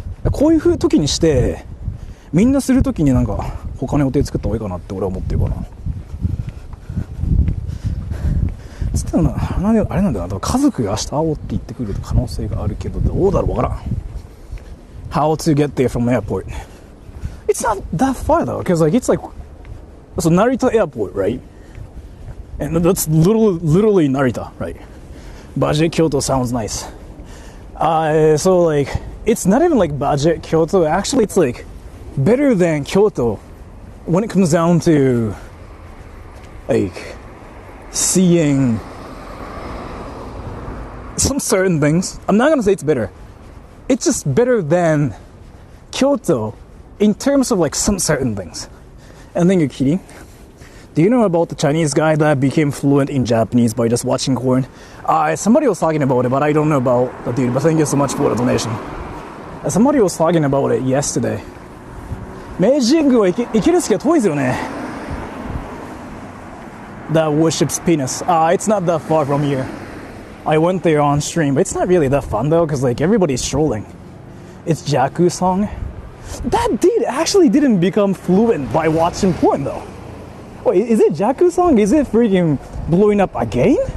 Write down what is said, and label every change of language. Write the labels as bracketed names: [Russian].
[Japanese] こういう時にしてみんなする時になんか他の予定作った方がいいかなって俺は思ってるかな。つったらあれなんだよな、家族が明日会おうって言ってくる可能性があるけど、どうだろうわからん。 [English] How to get there from the airport? It's not that far though, because like it's like so Narita airport, right? And that's literally Narita, right? Budget Kyoto sounds nice. So like it's not even like budget Kyoto. Actually, it's like better than Kyoto when it comes down to like seeing some certain things. I'm not gonna say it's better. It's just better than Kyoto in terms of like some certain things. And then you're kidding. Do you know about the Chinese guy that became fluent in Japanese by just watching porn? Somebody was talking about it, but I don't know about the dude. But thank you so much for the donation. Somebody was talking about it yesterday. [Japanese] 明治神宮は行けるんですけど遠いですよね。 [English] That worships penis. It's not that far from here. I went there on stream, but it's not really that fun though, because like everybody's strolling. It's Jau Song. That dude actually didn't become fluent by watching porn though. Wait, is it Jau Song? Is it freaking blowing up again?